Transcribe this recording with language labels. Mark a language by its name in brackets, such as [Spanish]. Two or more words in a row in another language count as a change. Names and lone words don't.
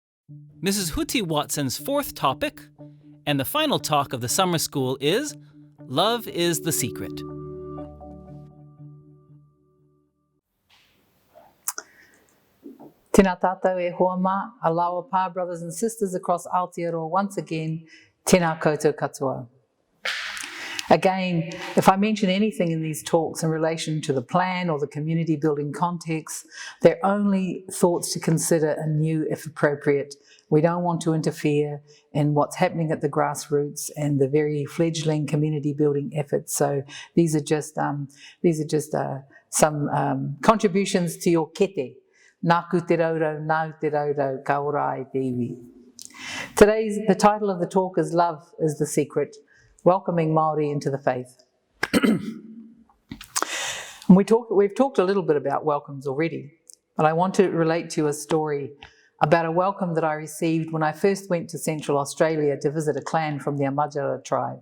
[English] Mrs. Huti Watson's fourth topic, and the final talk of the summer school, is Love is the Secret. [Māori] Tēnā tātou e hoa mā, alawa pā, [English] brothers and sisters across Aotearoa once again, [Māori] tēnā koutou katoa. [English] Again, if I mention anything in these talks in relation to the plan or the community building context, they're only thoughts to consider anew if appropriate. We don't want to interfere in what's happening at the grassroots and the very fledgling community building efforts. So these are just some contributions to your kete. [Māori] Nāku te raurau, nau te raurau, ka ora ai te iwi. [English] The title of the talk is Love is the Secret, welcoming Māori into the faith. We've talked a little bit about welcomes already, but I want to relate to you a story about a welcome that I received when I first went to Central Australia to visit a clan from the Amajara tribe.